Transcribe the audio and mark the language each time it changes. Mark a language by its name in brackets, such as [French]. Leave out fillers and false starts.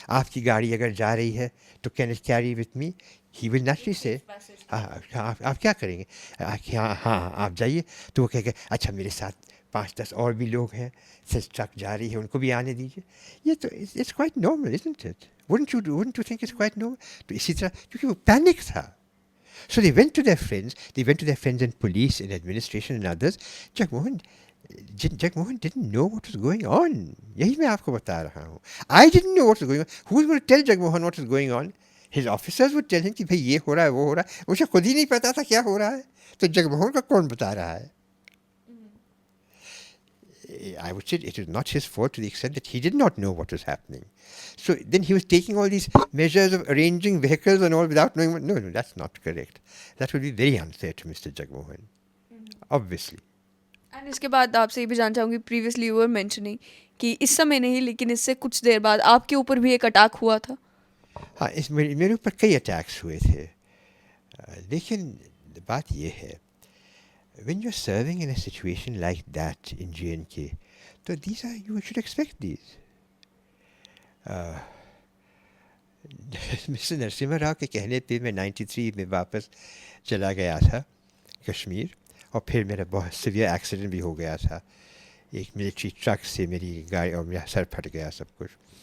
[Urdu] آپ کی گاڑی اگر جا رہی ہے تو [English] Can it carry with me? He will naturally سے [Urdu] آپ کیا کریں گے؟ ہاں آپ جائیے. تو وہ کہے گا اچھا میرے ساتھ 5-10 اور بھی لوگ ہیں, ٹرک جا رہی ہے ان کو بھی آنے دیجیے. یہ تو [English] It's quite normal isn't it? Wouldn't you think it's quite normal? [Urdu] تو اسی طرح کیونکہ وہ پینک تھا. [English] So they went to their friends in police and administration and others. Jagmohan didn't know what was going on. [Urdu] یہی میں آپ کو بتا رہا ہوں. [English] I didn't know what was going on. Who was going to tell Jagmohan what was going on? His officers would tell him [Urdu] کہ بھائی یہ ہو رہا ہے وہ ہو رہا ہے. مجھے خود ہی نہیں پتا تھا کیا ہو رہا ہے, تو جگموہن کا کون بتا رہا ہے؟ [English] I would say it was not his fault to the extent that he did not know what was happening. So then he was taking all these measures of arranging vehicles and all without knowing what. No, that's not correct. That would be very unfair to Mr. Jagmohan, obviously. [Urdu] And اس کے بعد آپ سے یہ بھی جاننا چاہوں گی, [English] previously you were mentioning [Urdu] کہ اس سمے نہیں لیکن اس سے کچھ دیر بعد آپ کے اوپر بھی ایک اٹیک ہوا تھا. ہاں, میرے اوپر کئی اٹیکس ہوئے تھے, لیکن بات یہ ہے [English] when you're serving in a situation like that in J&K, so you should expect these. [Urdu] Mister Narasimha Rao کے کہنے پہ میں 93 میں واپس چلا گیا تھا کشمیر, اور پھر میرا بہت سیویئر ایکسیڈنٹ بھی ہو گیا تھا. ایک ملٹری ٹرک سے میری گاڑی اور میرا سر پھٹ گیا سب کچھ.